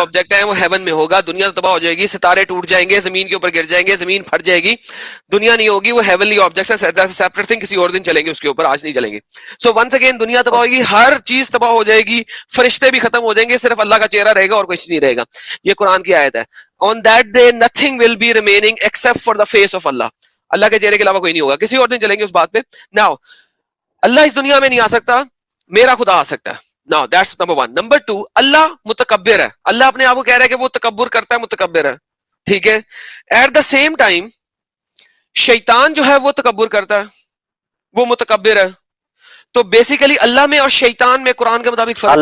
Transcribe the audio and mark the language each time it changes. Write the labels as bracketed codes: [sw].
[ur] Object ہے, وہ heaven میں ہوگا. دنیا تباہ ہو جائے گی, ستارے ٹوٹ جائیں گے, زمین کے اوپر گر جائیں گے, زمین پھٹ جائے گی, دنیا نہیں ہوگی. وہ ہیونلی آبجیکٹ ہے, سیپریٹ تھنگ, کسی اور دن چلیں گے اس کے اوپر, آج نہیں چلیں گے. سو ونس اگین دنیا تباہ ہوگی, ہر چیز تباہ ہو جائے گی, فرشتے بھی ختم ہو جائیں گے, صرف اللہ کا چہرہ رہے گا اور کچھ نہیں رہے گا. یہ قرآن کی آیت ہے. [en] On that day nothing will be remaining except for the face of Allah. [ur] اللہ کے چہرے کے علاوہ کوئی نہیں ہوگا. کسی اور دن چلیں گے اس بات پہ. [en] Now [ur] اللہ اس دنیا میں نہیں آ سکتا, میرا خدا آ سکتا ہے. [en] Now that's number one. Number two, [ur] اللہ متکبر ہے. اللہ اپنے آپ کو کہہ رہا ہے کہ وہ تکبر کرتا ہے, متکبر ہے. ٹھیک ہے. [en] at the same time [ur] شیطان جو ہے وہ تکبر کرتا ہے, وہ متکبر ہے. تو بیسیکلی اللہ میں اور شیطان میں قرآن کے مطابق فرق کیا